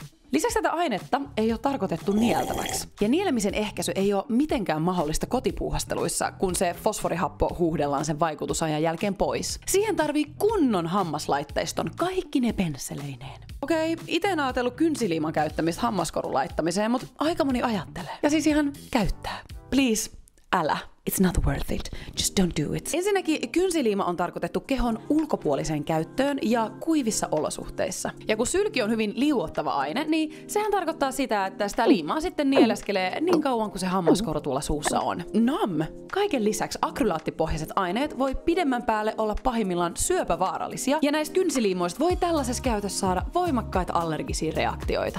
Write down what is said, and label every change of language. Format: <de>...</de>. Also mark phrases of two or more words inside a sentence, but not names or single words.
<fi>Lisäksi tätä ainetta ei ole tarkoitettu nieltäväksi. Ja nielemisen ehkäisy ei ole mitenkään mahdollista kotipuuhasteluissa, kun se fosforihappo huuhdellaan sen vaikutusajan jälkeen pois. Siihen tarvii kunnon hammaslaitteiston kaikkine pensseleineen. Okei, ite en ajatellut kynsiliiman käyttämistä hammaskorun laittamiseen, mutta aika moni ajattelee. Ja siis ihan käyttää. Please, älä.</fi> <en>It's not worth it. Just don't do it.</en> <fi>Ensinnäkin kynsiliima on tarkoitettu kehon ulkopuoliseen käyttöön ja kuivissa olosuhteissa. Ja kun sylki on hyvin liuottava aine, niin sehän tarkoittaa sitä, että sitä liimaa sitten nieleskelee niin kauan kuin se hammaskoru tuolla suussa on. Kaiken lisäksi akrylaattipohjaiset aineet voi pidemmän päälle olla pahimmillaan syöpävaarallisia, ja näistä kynsiliimoista voi tällaisessa käytössä saada voimakkaita allergisia reaktioita.</fi>